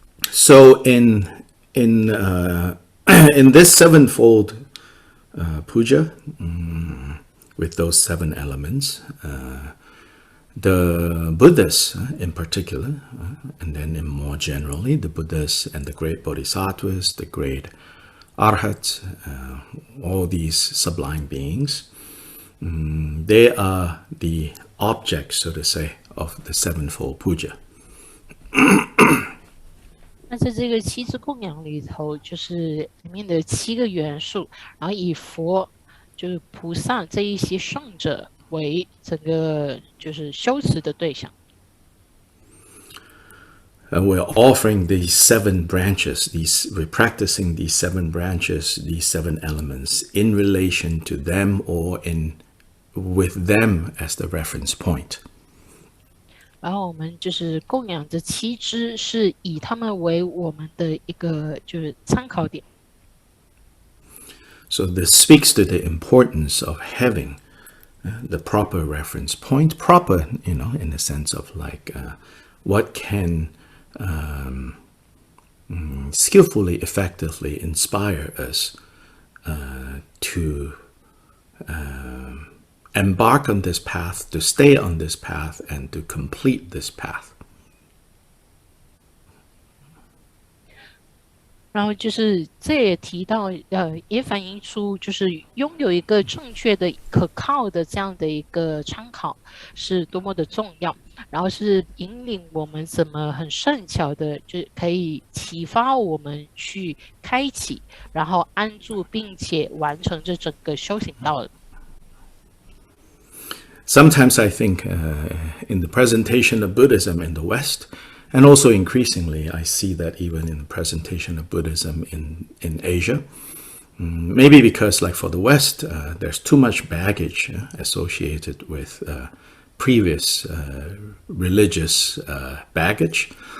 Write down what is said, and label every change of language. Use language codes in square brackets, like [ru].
[en] So in this sevenfold puja, with those 7 elements, the Buddhas in particular, and then more generally, the Buddhas and the great Bodhisattvas, the great Arhats, all these sublime beings, they are the objects, so to say, of the sevenfold puja. [zh] 那在这个七支供养里头，就是里面的7个元素，然后以佛就是菩萨这一些圣者为整个就是修持的对象。 [en] we're offering these 7 branches, we're practicing these 7 branches, these 7 elements in relation to them or with them as the reference point. [zh] 然后我们就是供养这7支，是以他们为我们的一个就是参考点。 [en] So this speaks to the importance of having the proper reference point. Proper, in the sense of like what can skillfully, effectively inspire us to embark on this path, to stay on this path, and to complete this path. [zh] 然后就是这也提到，也反映出就是拥有一个正确的、可靠的这样的一个参考是多么的重要。然后是引领我们怎么很善巧的，就可以启发我们去开启，然后安住，并且完成这整个修行道的。 [en] Sometimes I think in the presentation of Buddhism in the West, and also increasingly I see that even in the presentation of Buddhism in Asia, maybe because like for the West, there's too much baggage associated with previous religious baggage.